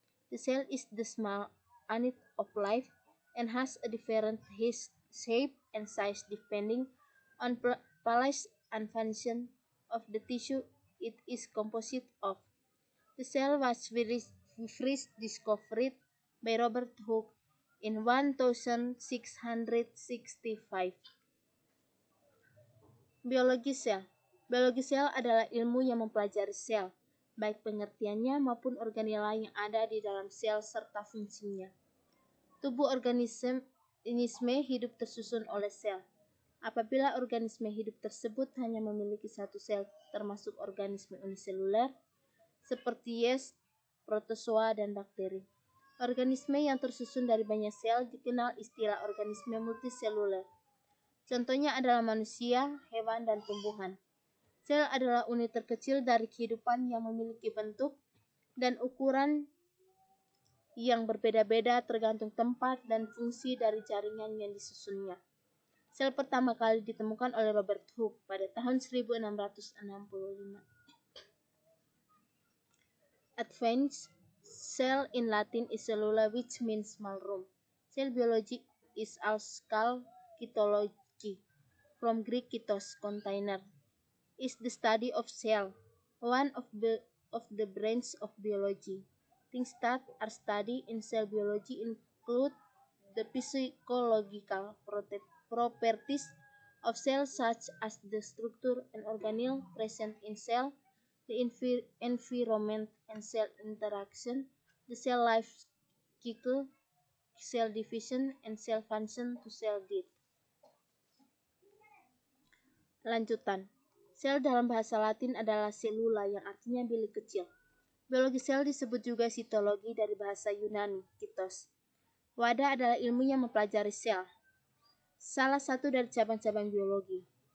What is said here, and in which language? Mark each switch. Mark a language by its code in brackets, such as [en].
[en] The cell is the small unit of life and has a different shape and size depending on place and function of the tissue it is composed of. The cell was first discovered by Robert Hooke in 1665. [id] Biologi sel. Biologi sel adalah ilmu yang mempelajari sel, baik pengertiannya maupun organela yang ada di dalam sel serta fungsinya. Tubuh organisme hidup tersusun oleh sel. Apabila organisme hidup tersebut hanya memiliki satu sel, termasuk organisme uniseluler, seperti yeast, protozoa, dan bakteri. Organisme yang tersusun dari banyak sel dikenal istilah organisme multiseluler. Contohnya adalah manusia, hewan, dan tumbuhan. Sel adalah unit terkecil dari kehidupan yang memiliki bentuk dan ukuran yang berbeda-beda tergantung tempat dan fungsi dari jaringan yang disusunnya. Sel pertama kali ditemukan oleh Robert Hooke pada tahun 1665. [en] Advanced cell in Latin is cellula, which means small room. Cell biology is also called cytology, from Greek kytos, container, is the study of cell, one of the branches of biology. Things that are studied in cell biology include the physiological properties of cells, such as the structure and organelle present in cell, the environment and cell interaction, the cell life cycle, cell division, and cell function to cell death. [id] Lanjutan. Sel dalam bahasa Latin adalah cellula yang artinya bilik kecil. Biologi sel disebut juga sitologi dari bahasa Yunani, kitos. Wadah adalah ilmu yang mempelajari sel, salah satu dari cabang-cabang biologi.